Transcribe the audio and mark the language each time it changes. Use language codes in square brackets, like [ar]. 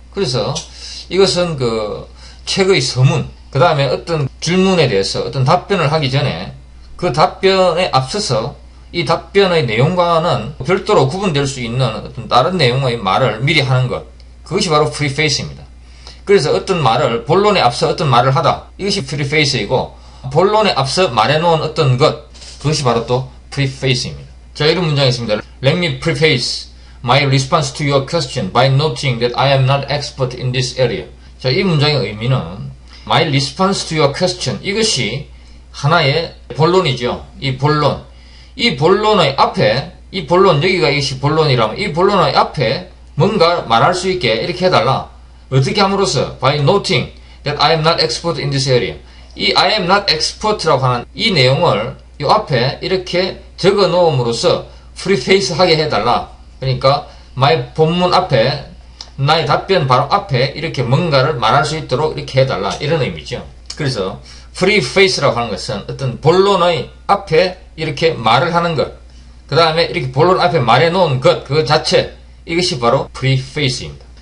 [ko] 그래서 이것은 그 책의 서문, 그 다음에 어떤 질문에 대해서 어떤 답변을 하기 전에 그 답변에 앞서서 이 답변의 내용과는 별도로 구분될 수 있는 어떤 다른 내용의 말을 미리 하는 것, 그것이 바로 free face입니다. 그래서 어떤 말을, 본론에 앞서 어떤 말을 하다, 이것이 free face이고, 본론에 앞서 말해놓은 어떤 것, 그것이 바로 또 free face입니다. 자, 이런 문장이 있습니다. [en] Let me preface my response to your question by noting that I am not expert in this area. [ko] 자, 이 문장의 의미는 [en] my response to your question, [ko] 이것이 하나의 본론이죠. 이 본론의 앞에, 이 본론, 여기가 이것이 본론이라면 이 본론의 앞에 뭔가 말할 수 있게 이렇게 해달라. 어떻게 함으로써? [en] By noting that I am not expert in this area. [ko] 이 [en] I am not expert [ko] 라고 하는 이 내용을 이 앞에 이렇게 적어 놓음으로써 프리페이스 하게 해달라. 그러니까 my 본문 앞에, 나의 답변 바로 앞에 이렇게 뭔가를 말할 수 있도록 이렇게 해달라, 이런 의미죠. 그래서 프리페이스라고 하는 것은 어떤 본론의 앞에 이렇게 말을 하는 것, 그 다음에 이렇게 본론 앞에 말해놓은 것, 그 자체, 이것이 바로 프리페이스입니다.